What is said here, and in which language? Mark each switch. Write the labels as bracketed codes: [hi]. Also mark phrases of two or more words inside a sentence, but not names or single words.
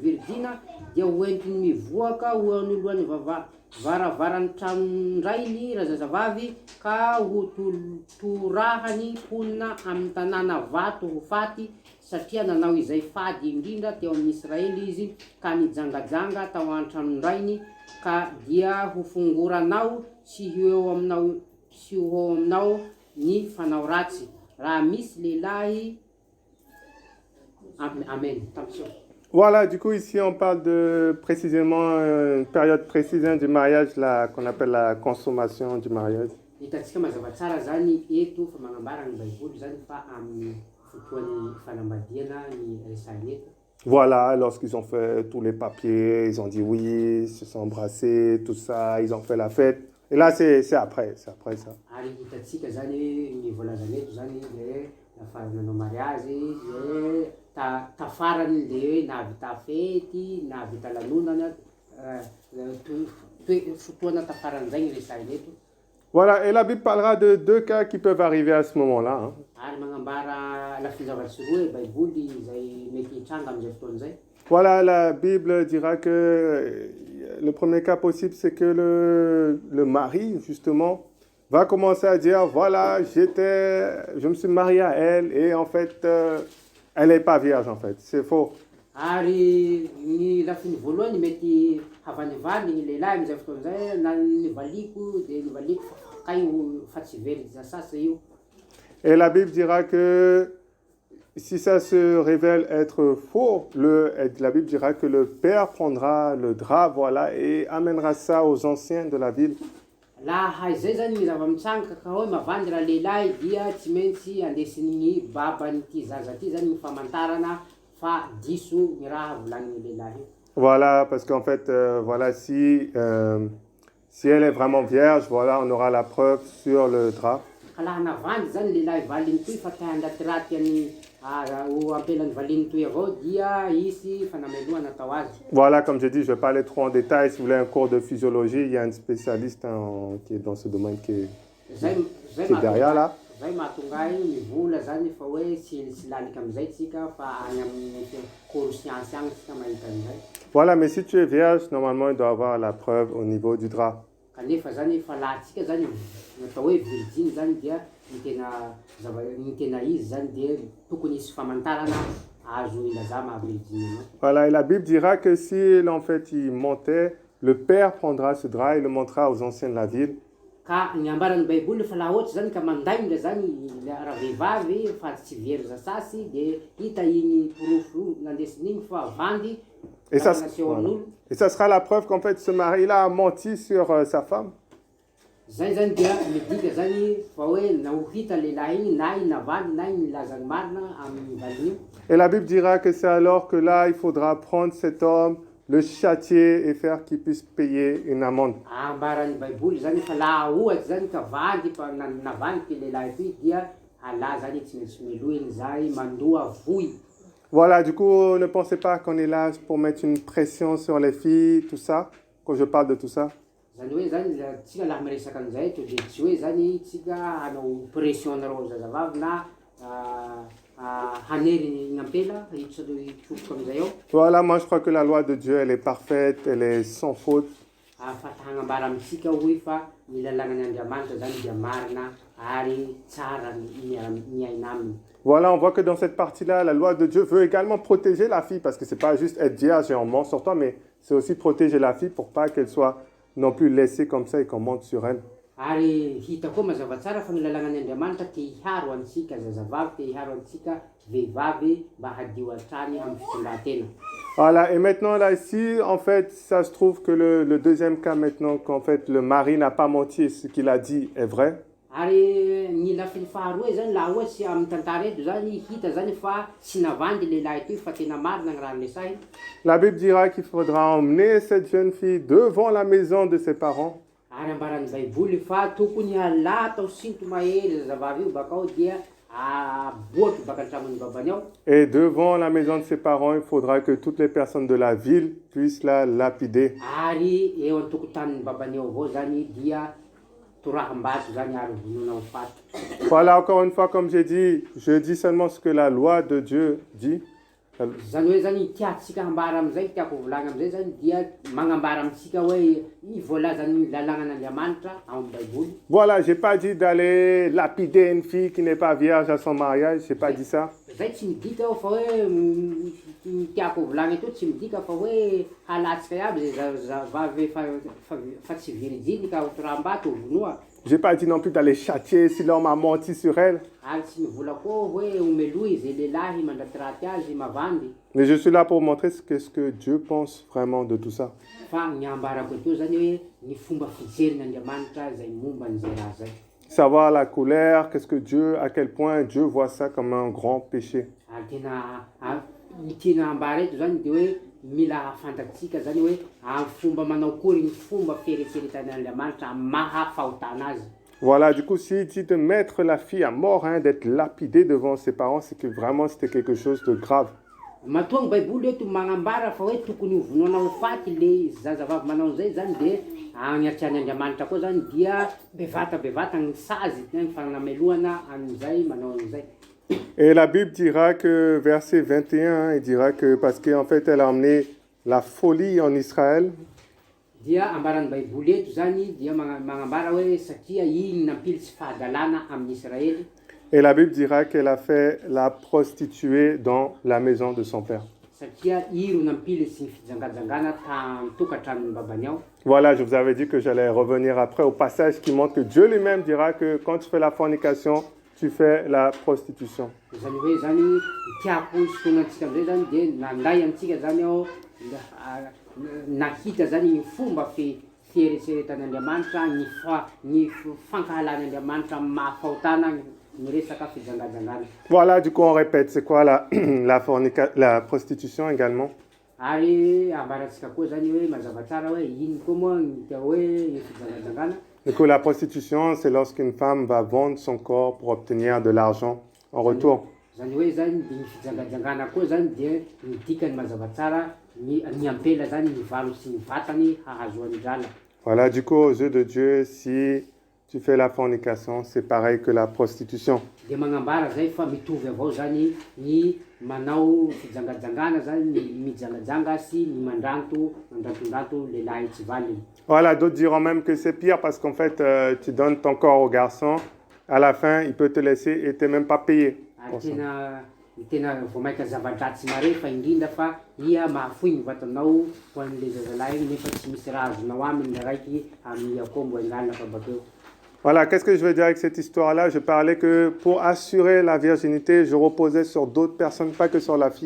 [mg] virijina dia ho entiny mivoaka ho anoloan'ny varavaran'ny tranondrainy razazavavy ka ho torahany ponina amin'ny tanàna vato ho faty, satria nanao izay fady indrindra teo amin'ny Israely izy ka nijangajanga tao an-tranondrainy, ka dia ho fongoranao sy ho aminao ny fanao ratsy raha misy lehilahy. Amen. [fr] Voilà, du coup ici on parle de précisément une période précise du mariage qu'on appelle la consommation du mariage. [mg] Hitantsika mazava tsara zany eto fa magnambara ny Baiboly zany fa amin'ny fotoan'ny fanambadiana ny resahany eto. [fr] Voilà, lorsqu'ils ont fait tous les papiers, ils ont dit oui, ils se sont embrassés, tout ça, ils ont fait la fête. Et là c'est après ça. [mg] Ary hitantsika zany ny volazana eto zany le lafa nanao mariage le tafarany le hoe nahavita fety, nahavita lanonana fotoana tafaran'izay ny resahany eto. [fr] Voilà, et la Bible parlera de 2 cas qui peuvent arriver à ce moment-là. [mg] Ary magnambara lafinzavatsy roa Baiboly izay mety hitranga amin'izay fotoan'izay. [fr] Voilà, la Bible dira que le premier cas possible, c'est que le mari, justement, va commencer à dire, voilà, je me suis marié à elle, et en fait, elle n'est pas vierge, en fait. C'est faux. [mg] Ary ny lafiny voalohany mety havanivany ny lehilahy amin'izay fotoan'izay na nivaliko dia nivaliko kay fa tsy very zasasa io. [fr] Et la Bible dira que si ça se révèle être faux, la Bible dira que le père prendra le drap, voilà, et amènera ça aux anciens de la ville. [mg] Laha izay zany ny zava-mitsanga ka hoe mavandy raha lehilahy dia tsy maintsy andesin'ny baban'ity zaza ty zany ny famantarana fa diso ny raha volanin'ny lehilahy. [fr] Voilà, parce qu'en fait, voilà, si elle est vraiment vierge, voilà, on aura la preuve sur le drap. [mg] Ka laha navandy zany lehilahy valiny toy fa te-handratyraty any ampelan'ny valiny toy avao dia isy fanameloana natao azy. [fr] Voilà, comme je dis, je vais pas aller trop en détail. Si vous voulez un cours de physiologie, il y a un spécialiste qui est dans ce domaine qui est derrière là. [mg] Zay mahatonga mivola zany fa hoe tsy lanika amin'izay tsika fa any amin'ny [fr] cours science [mg] agny tsika mahita an'izay. [fr] Voilà, mais si tu es vierge, normalement, il doit avoir la preuve au niveau du drap. [mg] Kanefa zany fa laha tsika zany natao hoe virgine zany dia ny tena izy zany dia tokony isy famantarana azo ilaza maha-virgine. [fr] Voilà, et la Bible dira que si en fait il mentait, le père prendra ce drap et le montrera aux anciens de la ville. [mg] Ka ny ambaran'ny Baiboly fa laha ohatsy zany ka mandainga zany raha vehivavy fa tsy very zasasy dia hita igny porofo nandesin'igny fa vandy. [fr] Et ça sera la preuve qu'en fait ce mari-là a menti sur sa femme. [mg] Zay zany dia midika zany fa hoe nahohita lehilahy igny na igny navandy na igny nilazany marina amin'ny valiny. [fr] Et la Bible dira que c'est alors que là il faudra prendre cet homme le châtier et faire qu'il puisse payer une amende. [mg] Ambaran'ny baiboly zany fa laha ohatsy zany ka vandy fa navandy ty lehilahy ty dia alà zany tsy maintsy melohiny zay mandoa voy. [fr] Voilà, du coup, ne pensez pas qu'on est là pour mettre une pression sur les filles, tout ça, quand je parle de tout ça. [mg] Zany hoe zany tsika laha miresaka an'izay to de tsy hoe zany tsika hanao pression anareo zazavavy na hanery ny ampela hitsofoka amizay ao. [fr] Voilà, moi je crois que la loi de Dieu, elle est parfaite, elle est sans faute. [mg] Fa hagnambara amitsika hoe fa ny lalàgnan'ny Andriamanitra zany dia marina ary tsara miaina aminy. [fr] Voilà, on voit que dans cette partie-là, la loi de Dieu veut également protéger la fille, parce que c'est pas juste être vierge et on ment sur toi, mais c'est aussi protéger la fille pour pas qu'elle soit non plus laissée comme ça et qu'on monte sur elle. [mg] Ary hita koa mazava tsara fa ny lalàgnan'ny Andriamanitra te hiharo antsika zazavavy, te hiharo antsika vehivavy mba hadio hatrany amin'ny fitondran-tena. [fr] Voilà, et maintenant là ici, en fait, ça se trouve que le deuxième cas maintenant, qu'en fait le mari n'a pas menti et ce qu'il a dit est vrai. [mg] Ary ny lafiny faharoa zany laha ohatsy amin'ny tantara eto zany hita zany fa tsy navandy lehilahy toy fa tena marina ny raha niresahiny. [fr] La Bible dira qu'il faudra emmener cette jeune fille devant la maison de ses parents. [mg] Ary ambaran'ny baiboly fa tokony alà atao sinto mahery zazavavy io bakao dia aboaky baka an-tramon'ny babany ao. [fr] Et devant la maison de ses parents, il faudra que toutes les personnes de la ville puissent la lapider. [mg] Ary eo an-tokotanin'ny babany eo avao zany dia toraham-bato zany ary vonona amin'ny fato. [fr] Voilà, encore une fois, comme j'ai dit, je dis seulement ce que la loi de Dieu dit. [mg] Zany hoe zany tiatsika hambara amizay tiako volagna amizay zany dia magnambara amitsika hoe i voalazan'ny lalàgnan'Andriamanitra ao amin'ny baiboly. [fr] Voilà, j'ai pas dit d'aller lapider une fille qui n'est pas vierge à son mariage, j'ai pas dit ça. [mg] Zay tsy midika aho fa hoe tiako volagna eto tsy midika fa hoe halatsika aby zay zazavavy fa tsy viridinika ho toram-bato ho vonoa. [fr] J'ai pas dit non plus d'aller châtier si l'homme a menti sur elle. [mg] Ary tsy mivola koa hoe omeloy zay lehilahy mandraty raty azy mavandy. [fr] Mais je suis là pour montrer ce que Dieu pense vraiment de tout ça. [mg] Fa ny ambarako ateo zany hoe ny fomba fijerin'Andriamanitra zay momba n'izay raha zay. [fr] Savoir la colère, qu'est-ce que Dieu, à quel point Dieu voit ça comme un grand péché. [mg] Ary tena ambara eto zany de hoe mila fantatsika zany hoe amin'ny fomba manao kory ny fomba fieritseretan'Andriamanitra mahafahotana azy. [fr] Voilà, du coup, s'il dit de mettre la fille à mort, hein, d'être lapidée devant ses parents, c'est que vraiment c'était quelque chose de grave. [mg] Matoa ny baiboly eto magnambara fa hoe tokony ho vonoana ho faty le zazavavy manao zay zany de agnatsian'ny Andriamanitra koa zany dia bevata ny sazy ny fanamelohana an'izay manao an'izay. [fr] Et la Bible dira que, verset 21, hein, il dira que parce qu'en fait, elle a emmené la folie en Israël. [mg] Dia ambaran'ny baiboly eto zany dia magnambara hoe satria iny nampilitsy fahadalàna amin'ny Israely. [fr] Et la Bible dira qu'elle a fait la prostituée dans la maison de son père. [mg] Satria iro nampilitsy ny fijangajangana tokantranon'ny babany ao. [fr] Voilà, je vous avais dit que j'allais revenir après au passage qui montre que Dieu lui-même dira que quand tu fais la fornication, tu fais la prostitution. [mg] Zany hoe zany tiako sotonantsika amizay zany de nanday antsika zany ao nahita zany ny fomba fieritseretan'Andriamanitra ny fankahalan'Andriamanitra mahafahotana ny resaka fijangajangana. [fr] Voilà, du coup on répète, c'est quoi la prostitution également? [mg] Ary ambaratsika koa zany hoe mazava tsara hoe ino koa moa ny hoe fijangajangana. [fr] Du coup, la prostitution, c'est lorsqu'une femme va vendre son corps pour obtenir de l'argent en retour. [mg] Zany hoe zany ny fijangajangana koa zany dia ny dikany mazava tsara ny ampela zany ny valo sy ny vatany hahazoany drala. [fr] Voilà, du coup, aux yeux de Dieu, si tu fais la fornication, c'est pareil que la prostitution. [mg] De magnambara zay fa mitovy avao zany ny manao fijangajangana zany ny mijangajanga sy ny mandrantondrato lehilahy tsy valiny. [fr] Voilà, d'autres diront même que c'est pire parce qu'en fait, tu donnes ton corps au garçon, à la fin, il peut te laisser et tu n'es même pas payé. [mg] Tena vao maika zava-dratsy mare fa indrindra fa ia mahafoy ny vatanao ho an'le zazalahy nefa tsy misy raha azonao aminy raiky amin'ny akombo engalina fa bakeo. [fr] Voilà, qu'est-ce que je veux dire avec cette histoire-là? Je parlais que pour assurer la virginité, je reposais sur d'autres personnes, pas que sur la fille.